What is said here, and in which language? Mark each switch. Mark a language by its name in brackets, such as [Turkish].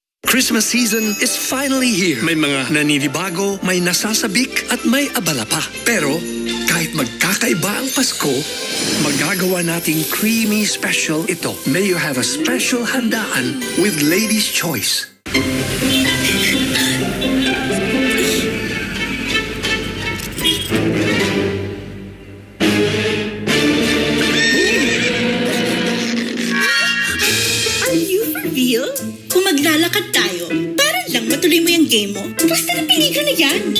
[English] Christmas season is finally here. [Filipino] May mga naninibago, may nasasabik at may abala pa. Pero kahit magkakaiba ang Pasko, magagawa nating [English] creamy special [Filipino] ito. [English] May you have a special handaan with Lady's Choice. Are you for real? [Filipino] Kung maglalakad tayo, para lang matuloy mo yung game mo, pusta na peligro na yan.